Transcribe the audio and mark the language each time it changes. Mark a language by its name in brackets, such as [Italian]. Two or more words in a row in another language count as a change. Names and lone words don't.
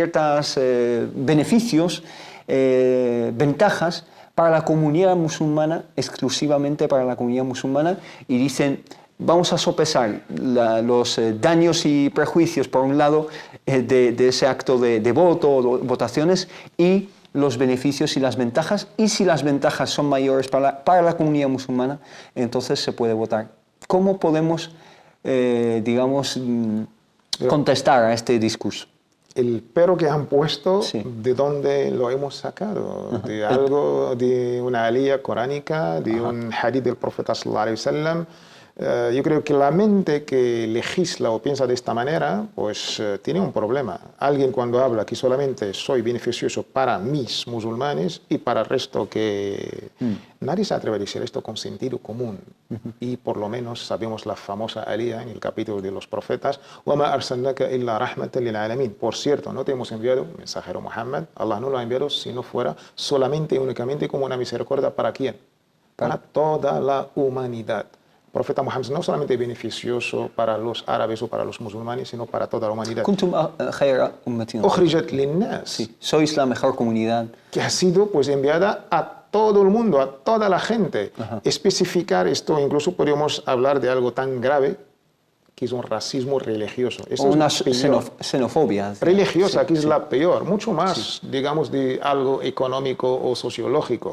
[Spanish] beneficios, ventajas para la comunidad musulmana, exclusivamente para la comunidad musulmana, y dicen, vamos a sopesar los daños y prejuicios, por un lado, de ese acto de voto o votaciones, y los beneficios y las ventajas, y si las ventajas son mayores para la comunidad musulmana, entonces se puede votar. ¿Cómo podemos, digamos, contestar a este discurso? El pero que han puesto, Sí. ¿de dónde lo hemos sacado? De algo, de una alía coránica, de un hadith del profeta [Arabic] صلى الله عليه وسلم. [Spanish] Yo creo que la mente que legisla o piensa de esta manera, pues tiene un problema. Alguien cuando habla que solamente soy beneficioso para mis musulmanes y para el resto que... Nadie se atreve a decir esto con sentido común. Y por lo menos sabemos la famosa alía en el capítulo de los profetas, [Arabic] وَمَا أَرْسَلْنَاكَ إِلَّا رَحْمَةً لِلْعَالَمِينَ. [Spanish] Por cierto, no te hemos enviado, mensajero Muhammad, Allah no lo ha enviado si no fuera solamente y únicamente como una misericordia. ¿Para quién? Para toda la humanidad. El profeta Muhammad no solamente beneficioso para los árabes o para los musulmanes, sino para toda la humanidad. [Arabic] كنتم خير أمة. أخرجت للناس. [Spanish] Sí, sois la mejor comunidad. Que ha sido pues enviada a todo el mundo, a toda la gente. Especificar esto, incluso podríamos hablar de algo tan grave que es un racismo religioso. Eso O es una peor. xenofobia. Religiosa, Sí, que es sí. la peor, mucho más, digamos, de algo económico o sociológico.